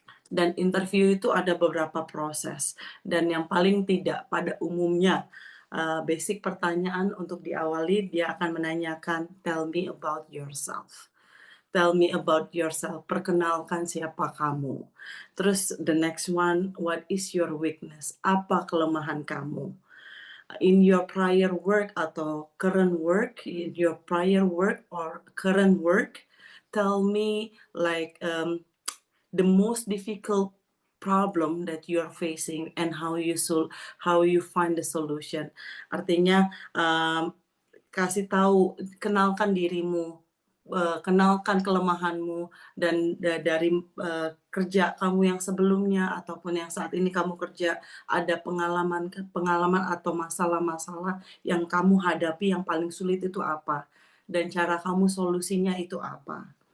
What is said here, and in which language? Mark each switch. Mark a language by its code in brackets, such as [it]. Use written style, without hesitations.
[id] Dan interview itu ada beberapa proses. Dan yang paling tidak pada umumnya, basic pertanyaan untuk diawali, dia akan menanyakan, [en] tell me about yourself. Tell me about yourself. [id] Perkenalkan siapa kamu. [en] Terus the next one, what is your weakness? [id] Apa kelemahan kamu? [en] In your prior work atau current work, in your prior work or current work, tell me like the most difficult problem that you are facing and how you find the solution. [id] Artinya kasih tahu, kenalkan dirimu, kenalkan kelemahanmu, dan dari kerja kamu yang sebelumnya ataupun yang saat ini kamu kerja, ada pengalaman atau masalah-masalah yang kamu hadapi yang paling sulit itu apa, dan cara kamu solusinya itu apa.